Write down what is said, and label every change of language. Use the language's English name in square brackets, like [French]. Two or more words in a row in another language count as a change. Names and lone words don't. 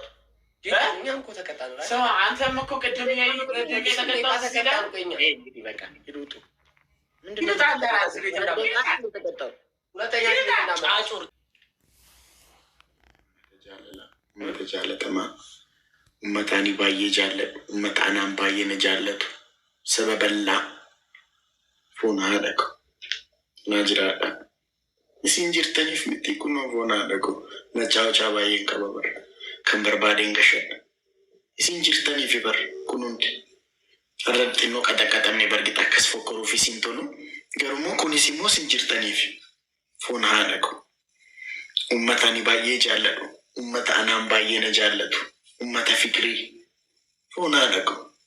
[Amharic] እኛም እኮ ተቀጣ ነው። አንተም እኮ ቅድም [Oromo] ጫጩር ummataani baay'ee jaalladhu ummataanaan baay'ee na jaallatu saba bal'aa foon haadha ko naa jiraadha isin jirtaniif miti kunoo foon haadha ko na caawcaa baay'een qaba bar kan barbaadeen gashadha isin jirtaniif bar kunuunti irratti innoo qaxaqaxamne bargita akkas fokkoruuf isin tolu garumoo kunis immoo isin jirtaniif foon haadha ko ummataani baay'ee jaalladhu ummataanaan baay'ee na jaallatu ummata fikrii foon haadha ko